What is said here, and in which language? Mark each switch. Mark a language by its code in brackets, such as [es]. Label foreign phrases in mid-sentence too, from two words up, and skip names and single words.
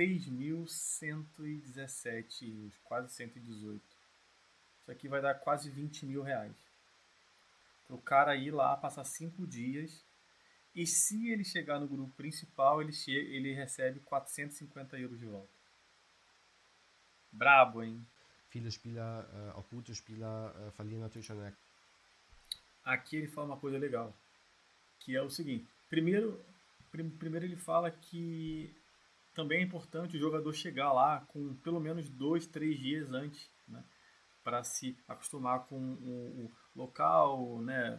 [pt] 3.117 euros, quase 118. Isso aqui vai dar quase 20 mil reais. Para o cara ir lá, passar 5 dias. E se ele chegar no grupo principal, ele recebe 450 euros de volta. Brabo, hein? [de] Viele Spieler, auch gute Spieler, verlieren natürlich schon. [pt] Aqui ele fala uma coisa legal, que é o seguinte. Primeiro ele fala que também é importante o jogador chegar lá com pelo menos 2, 3 dias antes, né? Para se acostumar com o local, né?